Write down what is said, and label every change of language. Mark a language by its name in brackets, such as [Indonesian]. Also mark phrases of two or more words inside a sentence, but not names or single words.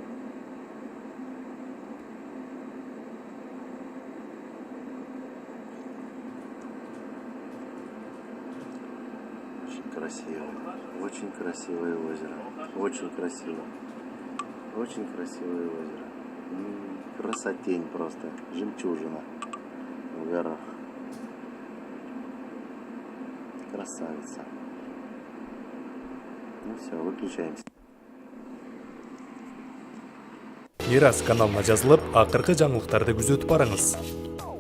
[Russian] Очень красивое озеро. Очень красиво. Очень красивое озеро. Красотень просто. Жемчужина в горах. Красавица. Ну все, выключаемся. [Kyrgyz] Мирас каналына жазылып, акыркы жаңылыктарды күзөтүп барыңыз.